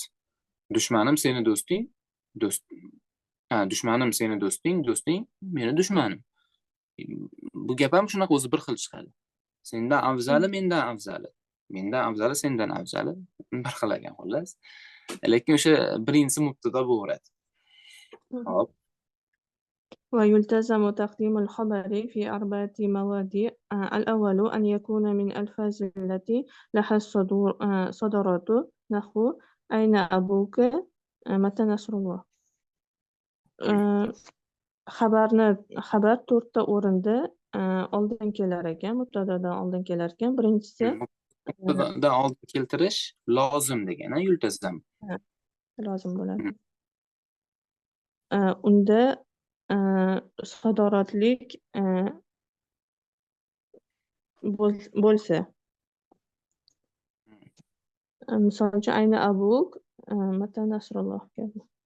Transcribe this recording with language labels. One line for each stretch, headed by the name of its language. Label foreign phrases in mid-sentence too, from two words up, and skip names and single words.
Uzbek: Dushmanim seni do'sting, dushmanim seni do'sting, do'sting meni dushmanim. Bu gap ham shunaqa o'zi bir xil chiqadi. Sendan afzali mendan afzali. Mendan afzali sendan afzali bir xil ekan xullas. Lekin o'sha birinchisi mubtado bo'laveradi. Hop.
Arabic: ويلتزم تقديم الخبر في 4 مواضع. الأول أن يكون من الألفاظ التي لها صدرات، نحو أين أبوك، متى نصر الله.
Uzbek: Xabar 4 ta o'rinda oldin kelar ekan, mubtadodan oldin kelar ekan. Birinchisi mubtadodan oldin keltirish lozim degan, yultazam. Lozim bo'ladi. Unda sadoratlik bo'lsa, misol uchun
Arabic: أين أبوك متى نصر الله
Uzbek: kabi.